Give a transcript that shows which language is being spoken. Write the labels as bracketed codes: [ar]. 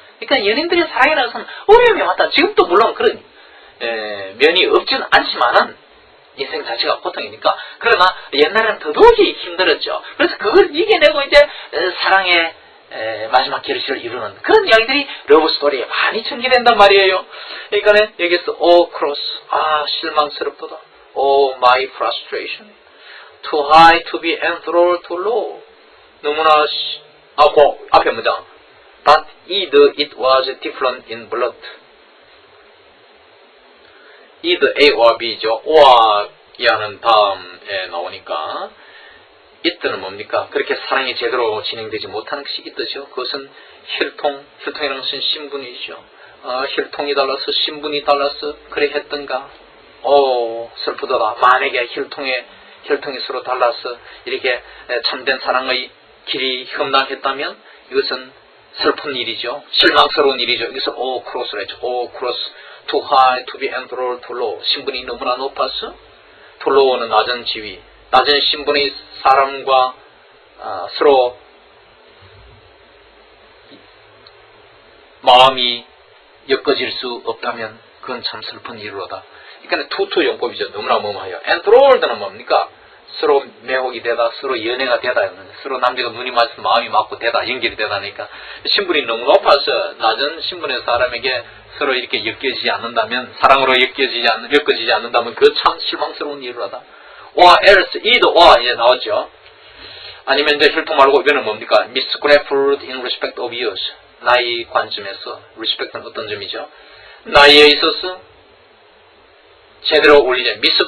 [ko] 그러니까 연인들의 사랑이라는 것은 어려움이 많다. 지금도 물론 그런 면이 없지는 않지만은 인생 자체가 고통이니까. 그러나 옛날에는 더더욱이 힘들었죠. 그래서 그걸 이겨내고 이제 사랑의 마지막 결실을 이루는 그런 이야기들이 러브 스토리에 많이 전개된단 말이에요. 그러니까 여기서 [en] oh cross, [ko] 실망스럽도다. [en] Oh my frustration, too high to be enthralled too low. [ko] 너무나 그 앞에 문장 [en] but it was different in blood. [ko] either A와 B죠. O와 E하는 다음에 나오니까 it는 뭡니까? 그렇게 사랑이 제대로 진행되지 못하는 것이 it죠. 그것은 혈통이라는 것은 신분이죠. 혈통이 달라서 신분이 달라서 그래 했던가? 슬프더라. 만약에 혈통이 서로 달라서 이렇게 참된 사랑의 길이 험난했다면 이것은 슬픈 일이죠. 실망스러운 일이죠. 여기서 cross를 했죠. [en] cross, too high to be enthralled too low. [ko] 신분이 너무나 높아서 too low는 낮은 지위, 낮은 신분의 사람과 서로 마음이 엮어질 수 없다면 그건 참 슬픈 일로다. 그러니까 투투 용법이죠. 너무나 뭐뭐해요. enthralled는 뭡니까? 서로 매혹이 되다, 서로 연애가 되다, 서로 남자가 눈이 맞아서 마음이 맞고 되다, 연결이 되다니까. 신분이 너무 높아서 낮은 신분의 사람에게 서로 이렇게 엮여지지 않는다면, 사랑으로 엮어지지 않는다면 그 참 실망스러운 일이라다. [en] or else, either or [ko] 이제 나왔죠. 아니면 이제 혈통 말고 이거는 뭡니까? [en] misgrafted in respect of years. [ko] 나이 관점에서 respect는 어떤 점이죠? 나이에 있어서 제대로 올리지.